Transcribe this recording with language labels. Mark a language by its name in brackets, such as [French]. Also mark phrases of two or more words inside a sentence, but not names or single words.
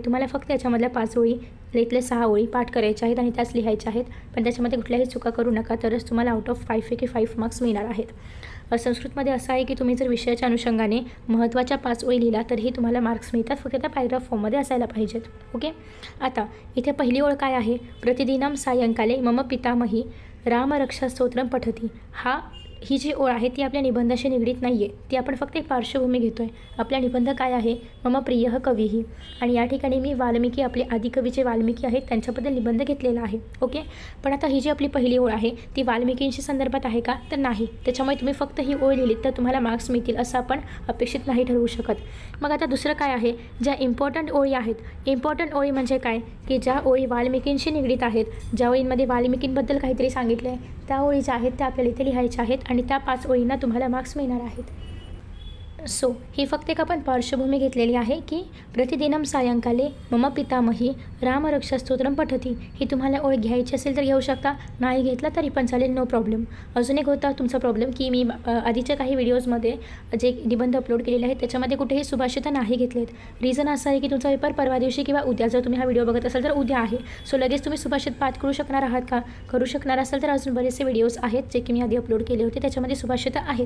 [Marathi] तुम्हाला फक्त याच्यामधल्या 5 ओळी, इथले 6 ओळी पाठ करायच्या आहेत आणि त्याच लिहायच्या आहेत. पण त्याच्यामध्ये कुठल्याही चुका करू नका, तरच तुम्हाला [English] out of [Marathi] 5 पैकी 5 मार्क्स मिळणार आहेत. संस्कृतमध्ये असं आहे की तुम्ही जर विषयाच्या अनुषंगाने महत्त्वाच्या 5 ओळी लिहिला तरीही तुम्हाला मार्क्स मिळतात, फक्त त्या [English] paragraph formमध्ये [Marathi] असायला पाहिजेत. ओके. आता इथे पहिली ओळ काय आहे? [Sanskrit] प्रतिदिनम सायंकाले मम पितामही रामरक्षास्तोत्रम पठती. [Marathi] ही जी ओळ आहे ती आपल्या निबंधाशी निगडीत नाही आहे, ती आपण फक्त एक पार्श्वभूमी घेतो आहे. आपला निबंध काय आहे? [Sanskrit] मम प्रियः कवीही. [Marathi] आणि या ठिकाणी मी वाल्मिकी, आपले आदिकवी जे वाल्मिकी आहेत त्यांच्याबद्दल निबंध घेतलेला आहे. ओके. पण आता ही जी आपली पहिली ओळ आहे ती वाल्मिकींशी संदर्भात आहे का? तर नाही. त्याच्यामुळे तुम्ही फक्त ही ओळ लिहिलीत तर तुम्हाला मार्क्स मिळतील असं आपण अपेक्षित नाही ठरवू शकत. मग आता दुसरं काय आहे? ज्या इम्पॉर्टंट ओळी आहेत, इम्पॉर्टंट ओळी म्हणजे काय की ज्या ओळी वाल्मिकींशी निगडीत आहेत, ज्या ओळींमध्ये वाल्मिकींबद्दल काहीतरी सांगितलं आहे, त्या ओळी ज्या आहेत त्या आपल्याला इथे लिहायच्या आहेत आणि त्या 5 ओळींना तुम्हाला मार्क्स मिळणार आहेत. सो ही फक्त एक आपण पार्श्वभूमी घेतलेली आहे की [Sanskrit] प्रतिदिनम सायंकाले मम पितामही रामरक्षास्तोत्रम पठती. [Marathi] ही तुम्हाला ओळ घ्यायची असेल तर घेऊ शकता, नाही घेतला तरी पण चालेल, [English] no problem. [Marathi] अजून एक होता तुमचा प्रॉब्लेम की मी आधीच्या काही व्हिडिओजमध्ये जे निबंध अपलोड केलेले आहेत त्याच्यामध्ये कुठेही सुभाषितं नाही घेतलेत. रिझन असं आहे की तुमचा पेपर परवा दिवशी किंवा उद्या, जर तुम्ही हा व्हिडिओ बघत असाल तर उद्या आहे. सो लगेच तुम्ही सुभाषित पाठ करू शकणार आहात का? करू शकणार असाल तर अजून बरेचसे व्हिडिओज आहेत जे की मी आधी अपलोड केले होते, त्याच्यामध्ये सुभाषितं आहेत.